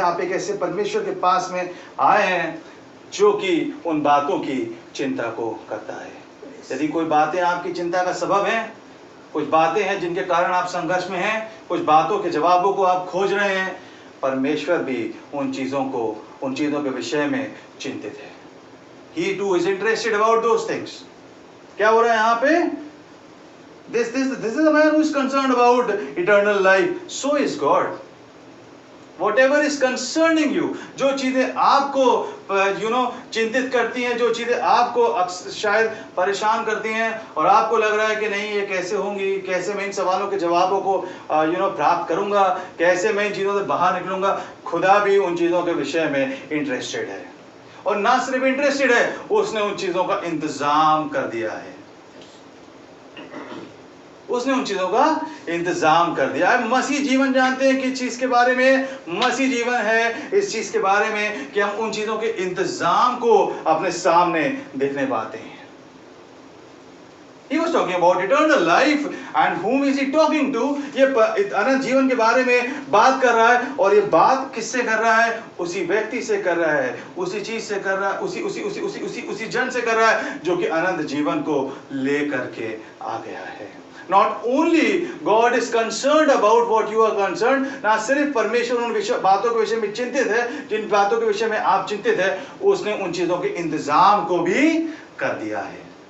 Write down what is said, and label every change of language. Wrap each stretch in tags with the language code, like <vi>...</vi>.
<hi>आप एक ऐसे परमेश्वर के पास में आए हैं जो कि उन बातों की चिंता को करता है। यदि कोई बातें आपकी चिंता का सबब हैं, कुछ बातें हैं जिनके कारण आप संघर्ष में हैं, कुछ बातों के जवाबों को आप खोज रहे हैं, परमेश्वर भी उन चीजों के विषय में चिंतित है।</hi> <en>He too is interested about those things.</en> <hi>क्या हो रहा है यहाँ पे?</hi> <en>This is a man who is concerned about eternal life. So is God. Whatever is concerning you,</en> <hi>जो चीजें आपको चिंतित करती हैं, जो चीजें आपको शायद परेशान करती हैं और आपको लग रहा है कि नहीं ये कैसे होंगी, कैसे मैं इन सवालों के जवाबों को प्राप्त करूंगा, कैसे मैं इन चीजों से बाहर निकलूंगा, खुदा भी उन चीजों के विषय में इंटरेस्टेड है। और ना सिर्फ इंटरेस्टेड है, उसने उन चीजों का इंतजाम कर दिया है। उसने उन चीजों का इंतजाम कर दिया है। मसीह जीवन जानते हैं किस चीज के बारे में? मसीह जीवन है इस चीज के बारे में कि हम उन चीजों के इंतजाम को अपने सामने देखने पाते हैं।</hi> <en>He was talking about eternal life and whom is he talking to?</en> <hi>ये अनंत जीवन के बारे में बात कर रहा है, और ये बात किससे कर रहा है? उसी व्यक्ति से कर रहा है, उसी चीज से कर रहा है, उसी जन से कर रहा है जो कि अनंत जीवन को लेकर के आ गया है।</hi> <en>Not only God is concerned about what you are concerned,</en> <hi>ना सिर्फ परमेश्वर उन बातों के विषय में चिंतित है जिन बातों के विषय में आप चिंतित है, उसने उन चीजों के इंतजाम को भी कर दिया है।</hi>